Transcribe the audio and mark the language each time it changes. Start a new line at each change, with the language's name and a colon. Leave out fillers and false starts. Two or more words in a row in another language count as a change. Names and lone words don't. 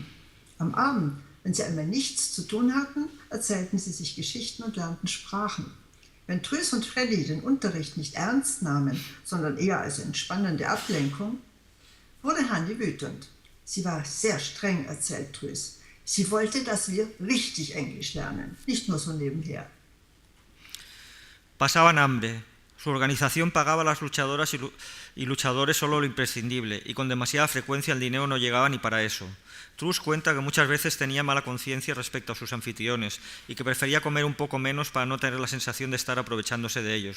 German: Am Abend, wenn sie einmal nichts zu tun hatten, erzählten sie sich Geschichten und lernten Sprachen. Wenn Truus und Freddy den Unterricht nicht ernst nahmen, sondern eher als entspannende Ablenkung, wurde Hanni wütend. Sie war sehr streng, erzählt Truus. Sie wollte, dass wir richtig Englisch lernen, nicht nur so nebenher.
Spanish: Pasaban hambre. Su organización pagaba a las luchadoras y luchadores solo lo imprescindible, y con demasiada frecuencia el dinero no llegaba ni para eso. Truus cuenta que muchas veces tenía mala conciencia respecto a sus anfitriones y que prefería comer un poco menos para no tener la sensación de estar aprovechándose de ellos.